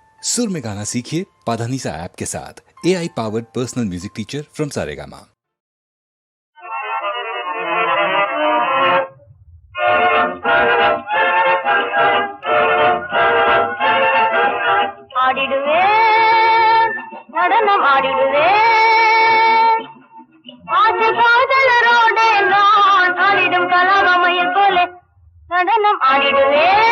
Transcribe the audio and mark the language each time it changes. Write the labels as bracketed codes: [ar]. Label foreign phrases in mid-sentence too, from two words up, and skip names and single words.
[hi] सुर में गाना सीखिए पाधानीसा ऐप के साथ। [en] AI powered personal music teacher from [hi] सारेगामा। [ta] ஆடிடுவே நடனம் ஆடிடுவே ஆசை காதலரோடு நான் ஆடிடும் கலாபமையில் போல நடனம் ஆடிடுவே